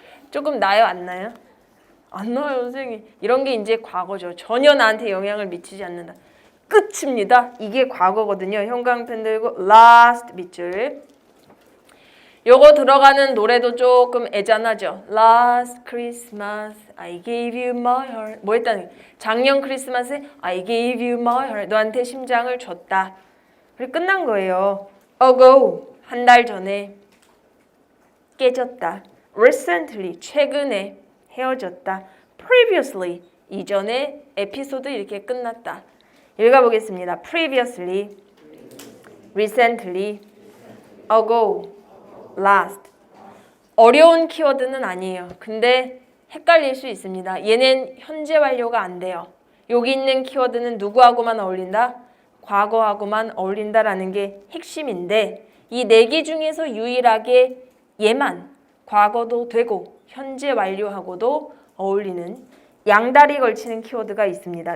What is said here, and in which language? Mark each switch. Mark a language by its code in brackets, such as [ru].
[ko] 조금 나요, 안 나요? 안 나요, 선생님. 이런 게 이제 과거죠. 전혀 나한테 영향을 미치지 않는다. 끝입니다. 이게 과거거든요. 형광펜 들고 last 밑줄. 요거 들어가는 노래도 조금 애잔하죠. [en] Last Christmas I gave you my heart. [ko] 뭐 했다는 거예요? 작년 크리스마스에 [en] I gave you my heart. [ko] 너한테 심장을 줬다. 그리고 끝난 거예요. Ago 한 달 전에 깨졌다. Recently 최근에 헤어졌다. Previously 이전에 에피소드 이렇게 끝났다. 읽어보겠습니다. [en] Previously, recently, ago, last. [ko] 어려운 키워드는 아니에요. 근데 헷갈릴 수 있습니다. 얘는 현재 완료가 안 돼요. 여기 있는 키워드는 누구하고만 어울린다? 과거하고만 어울린다라는 게 핵심인데 이 4개 중에서 유일하게 얘만 과거도 되고 현재 완료하고도 어울리는 양다리 걸치는 키워드가 있습니다.